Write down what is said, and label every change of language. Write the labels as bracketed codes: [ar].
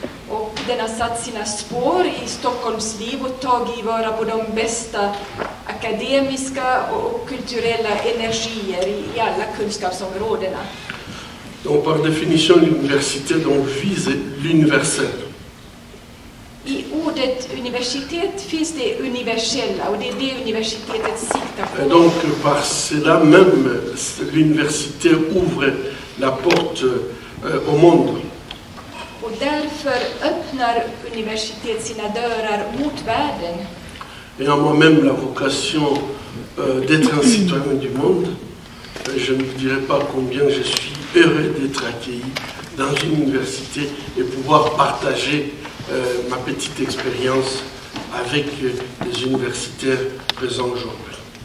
[sv] Och den har satt sina spår i Stockholms liv och tagit vara på de bästa akademiska och kulturella energier i alla kunskapsområdena. [fr] Donc par définition, l'université vise l'universel. [sv] I ordet universitet finns det universella och det är det universitetet siktar på. [fr] Donc par cela même, l'université ouvre la porte au monde. [sv] Och därför öppnar universitet sina dörrar mot världen. [fr] Et en moi-même la vocation d'être un citoyen du monde, je ne vous dirai pas combien je suis heureux d'être accueilli dans une université et pouvoir partager ma petite expérience avec les universitaires présents aujourd'hui.